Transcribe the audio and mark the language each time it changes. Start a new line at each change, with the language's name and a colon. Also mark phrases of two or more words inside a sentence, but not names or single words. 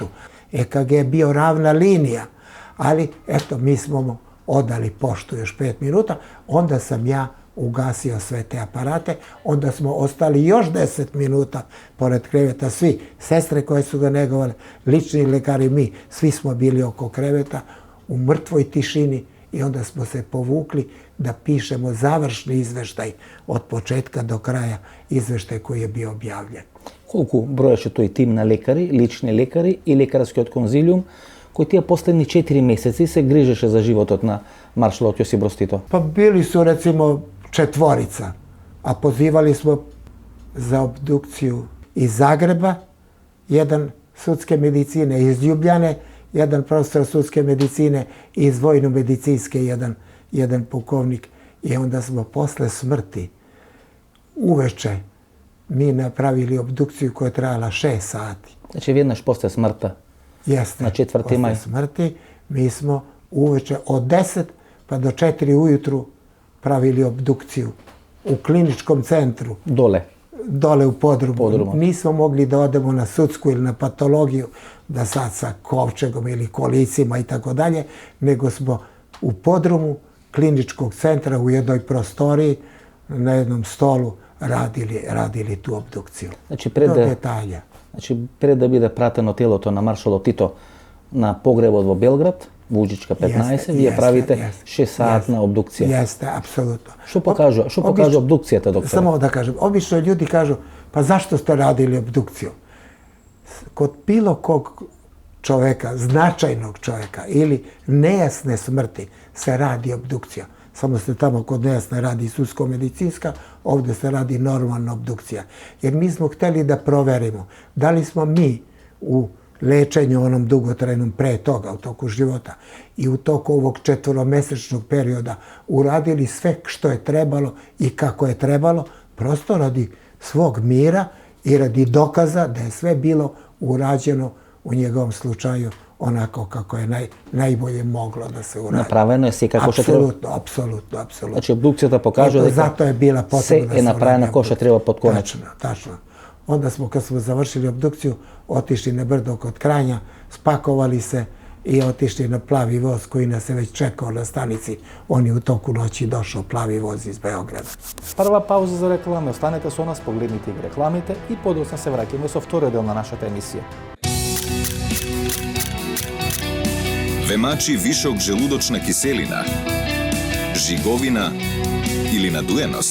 Serbian: EKG je bio ravna linija, ali eto, mi smo mu odali poštu još 5 minuta, onda sam ja ugasio sve te aparate, onda smo ostali još 10 minuta pored kreveta, svi, sestre koje su ga negovale, lični lekari, mi, svi smo bili oko kreveta u mrtvoj tišini i onda smo se povukli da pišemo završni izveštaj od početka do kraja, izveštaj koji je bio objavljen.
Macedonian: Колку броеше тој тим на лекари, лични лекари и лекарскиот конзилиум, кој тие последни 4 месеци се грижеше за животот на маршалот Јосип Броз Тито?
Serbian: Pa bili su recimo 4, a pozivali smo za obdukciju iz Zagreba, jedan sudske medicine iz Ljubljane, jedan profesor sudske medicine i iz vojno-medicinske jedan pukovnik. I onda smo posle smrti uveče mi napravili obdukciju koja je trajala 6 sati.
Macedonian: Значи веднаш после смртта.
Serbian: Jeste. Na 4. maj. Posle smrti mi smo uveče od 10 pa do 4 ujutru pravili obdukciju u kliničkom centru. Dole u podrumu. Nismo mogli da odemo na sudsku ili na patologiju, da sad sa kovčegom ili kolicima i tako dalje, nego smo u podrumu kliničkog centra u jednoj prostoriji na jednom stolu radili tu obdukciju. Znači, Do detalja. Znači,
Macedonian: пред да биде пратено телото на маршалот Тито на погребот во Белград, Вужичка 15, вие правите 6-сатна обдукција.
Serbian: Jeste, apsolutno.
Macedonian: Што покажа обдукцијата, доктор?
Serbian: Samo da kažem, obično ljudi kažu, pa zašto ste radili obdukciju? Kod bilo kog čoveka, značajnog čoveka ili nejasne smrti se radi obdukcija. Samo se tamo kod nejasne radi sudsko-medicinska, ovdje se radi normalna obdukcija. Jer mi smo htjeli da proverimo da li smo mi u lečenju onom dugotrajnom pre toga, u toku života i u toku ovog 4-mesečnog perioda uradili sve što je trebalo i kako je trebalo, prosto radi svog mira i radi dokaza da je sve bilo urađeno u njegovom slučaju onako kako je najbolje moglo da se uradi.
Macedonian: Направено е се како што треба.
Serbian: Apsolutno.
Macedonian: Значи обдукцијата покажа дека
Serbian: zato je bila potrebna da se
Macedonian: се е направено како што треба подконечно.
Serbian: Tačno. Onda smo, kad smo završili obdukciju, otišli na brdo kod Kranja, spakovali se i otišli na plavi voz koji nas je već čekao na stanici. On je u toku noći došao, plavi voz iz Beograda.
Macedonian: Прва пауза за реклами, останете со нас, погледнете ги рекламите и подоцна се враќаме со вториот дел на нашата емисија. Ве вишок желудочна киселина, жиговина или надуеност?